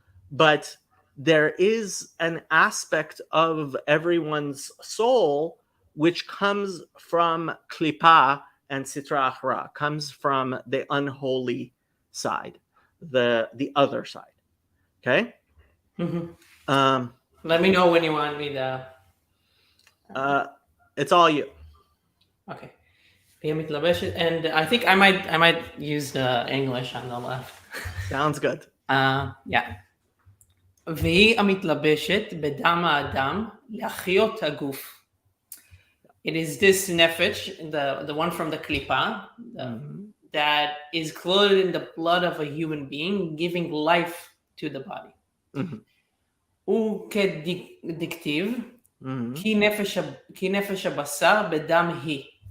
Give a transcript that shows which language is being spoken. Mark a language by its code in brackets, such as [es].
[en] But there is an aspect of everyone's soul which comes from klipa and sitra achra, comes from the unholy side, the other side. Okay. Mhm. Um, Let me know when you want me to. uh, it's all you. Okay. [he] והיא מתלבשת, [en] and I might use the English on the left. Sounds good. Yeah. [he] והיא המתלבשת בדם האדם להחיות הגוף. [en] It is this nefesh, the one from the klipa, Mhm. that is clothed in the blood of a human being, giving life to the body. Mhm. [he] וכדכתיב, Mhm. כי נפש הבשר בדם היא.